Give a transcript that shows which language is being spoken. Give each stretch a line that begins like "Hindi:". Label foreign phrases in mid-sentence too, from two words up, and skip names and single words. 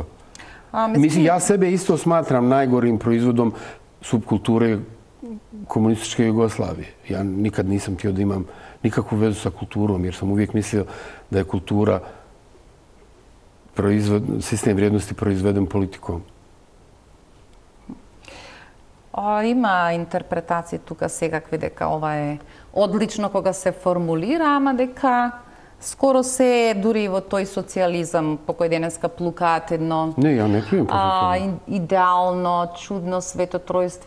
Bosnian: Mislim, ja sebe isto smatram najgorim proizvodom subkulture komunističke Jugoslavije. Ja nikad nisam htio da imam nikakvu vezu sa kulturom, jer sam uvijek mislio da je kultura sistem vrijednosti proizveden politikom.
Macedonian: Има интерпретации тука секакви дека ова е одлично кога се формулира, ама дека скоро се дури во тој социјализам по кој денеска плукаат едно
Bosnian: Не, ја не крием
Macedonian: идеално, чудно светотројство.